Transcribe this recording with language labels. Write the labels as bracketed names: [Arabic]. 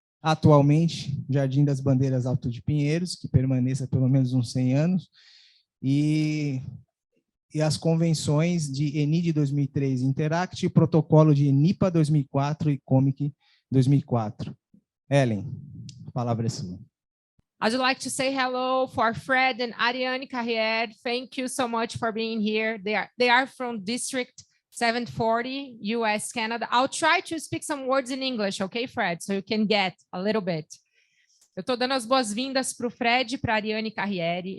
[Portuguese] Atualmente, Jardim das Bandeiras Alto de Pinheiros, que permaneça pelo menos uns 100 anos, e as convenções de ENID 2003 Interact, protocolo de ENIPA 2004 e COMIC 2004. Ellen, a palavra é sua. [English] I'd like to say hello for Fred and Ariane Carrière. Thank you so much for being here. They are from District 740, US, Canada. I'll try to speak some words in English, okay, Fred? So you can get a little bit. [Portuguese] Eu estou dando as boas-vindas para o Fred e para a Ariane Carrière.